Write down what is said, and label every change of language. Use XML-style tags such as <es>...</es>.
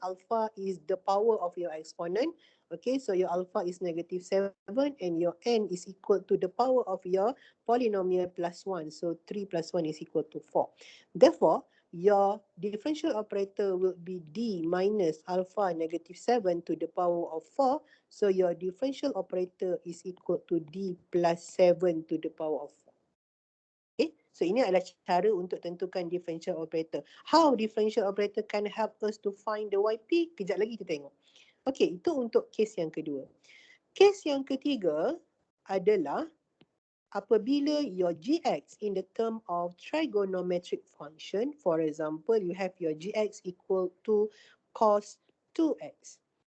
<en>Alpha is the power of your exponent. Okay, so your alpha is negative 7 and your n is equal to the power of your polynomial plus 1. So 3 plus 1 is equal to 4. Therefore, your differential operator will be d minus alpha negative 7 to the power of 4. So your differential operator is equal to d plus 7 to the power of 4.</en> <ms>Okay, so ini adalah cara untuk tentukan differential operator.</ms> <en>How differential operator can help us to find the YP?</en> <ms>Kejap lagi kita tengok. Okay, itu untuk kes yang kedua. Kes yang ketiga adalah apabila your gx in the term of trigonometric function, for example, you have your gx equal to cos 2x.</ms>